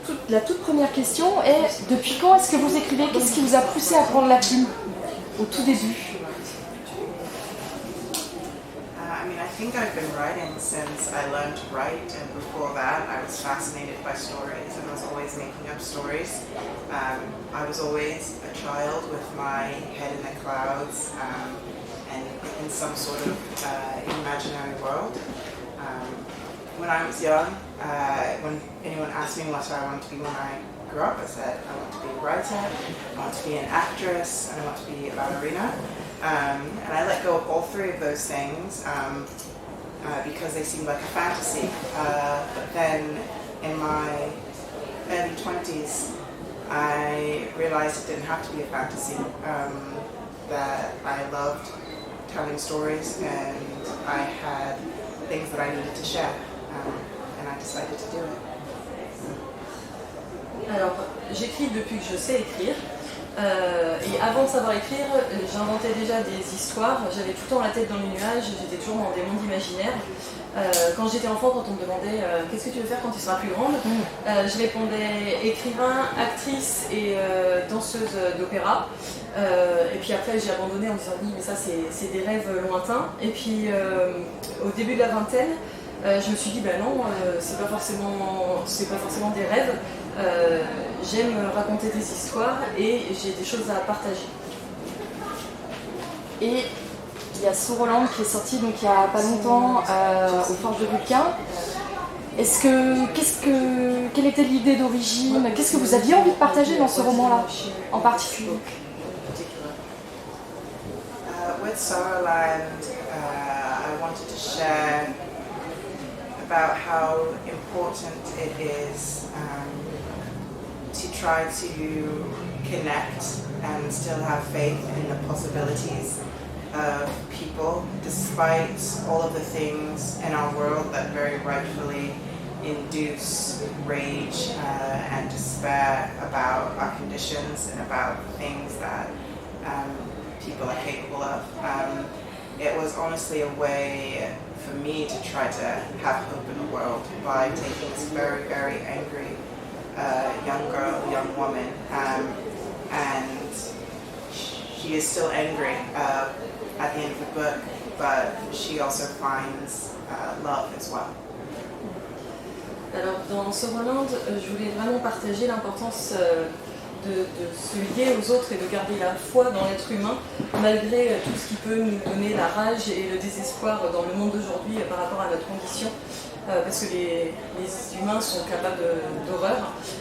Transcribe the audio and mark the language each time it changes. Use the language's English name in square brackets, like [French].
[French] La toute première question est, depuis quand est-ce que vous écrivez? Qu'est-ce qui vous a poussé à prendre la plume au tout début? [English] I think I've been writing since I learned to write, and before that I was fascinated by stories and was always making up stories. I was always a child with my head in the clouds and in some sort of imaginary world. When I was young, when anyone asked me what I wanted to be when I grew up, I said I want to be a writer, I want to be an actress, and I want to be a ballerina. And I let go of all three of those things because they seemed like a fantasy. But then in my early 20s, I realized it didn't have to be a fantasy, that I loved telling stories and I had things that I needed to share, and I decided to do it. [French] Alors, j'écris depuis que je sais écrire. Et avant de savoir écrire, j'inventais déjà des histoires. J'avais tout le temps la tête dans les nuages, j'étais toujours dans des mondes imaginaires. Quand j'étais enfant, quand on me demandait qu'est-ce que tu veux faire quand tu seras plus grande, je répondais écrivain, actrice et danseuse d'opéra. Et puis après, j'ai abandonné en me disant oui, mais ça c'est des rêves lointains. Et puis au début de la vingtaine, je me suis dit non, c'est pas forcément des rêves. J'aime raconter des histoires et j'ai des choses à partager. Et il y a Sorrowland qui est sorti donc il y a pas longtemps aux Forges de Vulcain. Quelle était l'idée d'origine? Qu'est-ce que vous aviez envie de partager dans ce roman-là en particulier? [English] With Sorrowland, I wanted to share about how important it is to try to connect and still have faith in the possibilities of people, despite all of the things in our world that very rightfully induce rage and despair about our conditions and about things that people are capable of. It was honestly a way for me to try to have hope in the world by taking this very, very angry young girl, young woman, and she is still angry at the end of the book, but she also finds love as well. [French] Alors dans Sorrowland, je voulais vraiment partager l'importance de se lier aux autres et de garder la foi dans l'être humain malgré tout ce qui peut nous donner la rage et le désespoir dans le monde d'aujourd'hui par rapport à notre condition. Parce que les humains sont capables d'horreur.